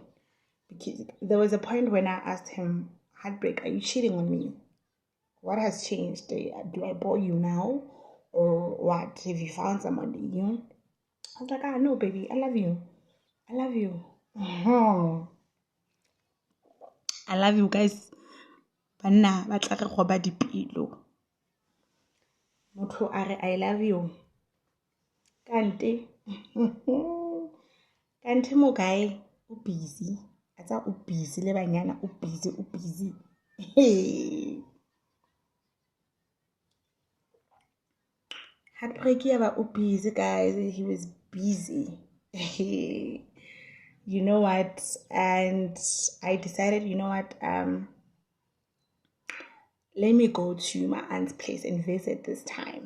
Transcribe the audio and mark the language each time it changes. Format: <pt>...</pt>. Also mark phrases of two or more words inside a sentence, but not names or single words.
<en>Because there was a point when I asked him, Heartbreak, are you cheating on me? What has changed? Do I bore you now? Or what? Have you found someone that you? I was like, no, baby, I love you. I love you. I love you guys.</en> <nso>Banna ba tla re goba dipelo. Motho a re</nso> <en>I love you.</en> <nso>Kante. Kante mo guy o busy. Atsa o busy le banyana o busy.</nso> <en>Hey. Heartbreak about busy guys. He was busy. You know what? And I decided, you know what? Let me go to my aunt's place and visit this time.</en>